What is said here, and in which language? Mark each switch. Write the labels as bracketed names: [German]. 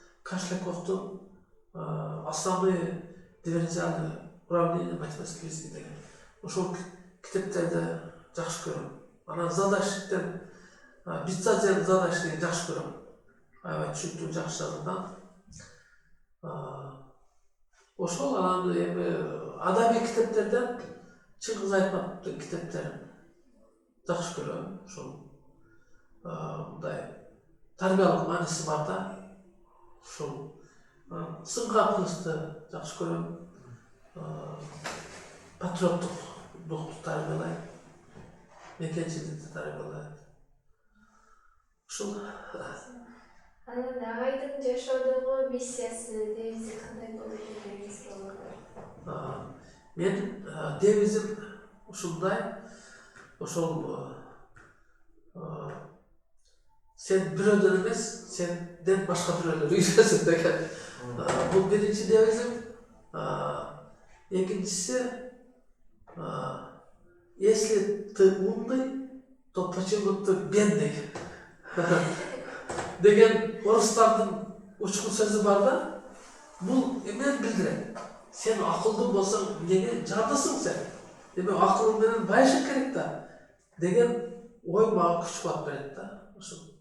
[Kyrgyz] Кашляковдун основные дифференциальные уравнения математической физики деген. Ошол китептерди жакшы көрөм. Анан задачтен битсаден задачты жакшы көрөм. Аябай түшүнүктүү жакшы жазылган. Ошол анан эми адабий китептерден Чыңгыз Айтматовдун китептерин жакшы көрөм. Ошол мындай тарбиялык мааниси бар да. Ошол Сыңгап кылычты жакшы көрөм. Патриоттук духту тарбиялайт. Мекенчиликти тарбиялайт. Ушул. Анан агайдын жашоодогу миссиясы, девизи кандай болуп кеткенин суроолор. Менин девизим ушундай. Ошол сен бирөөдөн эмес, сенден башка бирөөлөр үйрөнсүн деген. Бул биринчи девизим. [Russian] Экинчиси, если ты умный, то почему ты бедный? [Kyrgyz] Деген орустардын учкун сөзү бар да. Бул эмнени билдирет? Сен акылдуу болсоң, эмнеге жадысың сен? Демек акылың менен байышың керек да. Деген ой мага күч кубат берет да. Ошол.